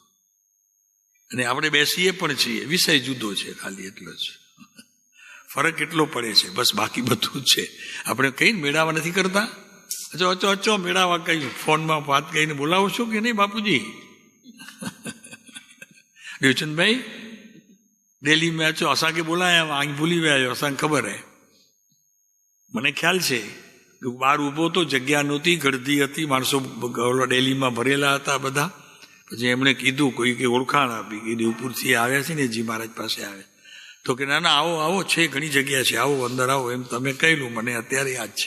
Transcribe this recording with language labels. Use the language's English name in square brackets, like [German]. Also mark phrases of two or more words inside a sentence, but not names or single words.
[Gujarati] અને આપણે બેસીએ પણ છીએ, વિષય જુદો છે, ખાલી એટલો જ ફરક એટલો પડે છે, બસ બાકી બધું જ છે. આપણે કઈ મેળાવા નથી કરતા. અચો મેળાવા કઈ ફોનમાં વાત કહીને બોલાવો છો કે નહીં બાપુજી? [Kachhi] દેવચંદભાઈ दिल्ली में अचो, असांखे बोलाया, आहीं भूली विया आहियो, असांखे ख़बर है. [Gujarati] મને ખ્યાલ છે કે બહાર ઊભો તો જગ્યા નહોતી, ગળદી હતી, માણસો ડેલીમાં ભરેલા હતા બધા. પછી એમણે કીધું, કોઈ કે ઓળખાણ આપી, કીધું ઉપરથી આવ્યા છે ને જી મહારાજ પાસે આવે. તો તો કે ના ના આવો આવો છે, ઘણી જગ્યા છે, આવો અંદર આવો, એમ તમે કહેલું મને અત્યારે યાદ છે.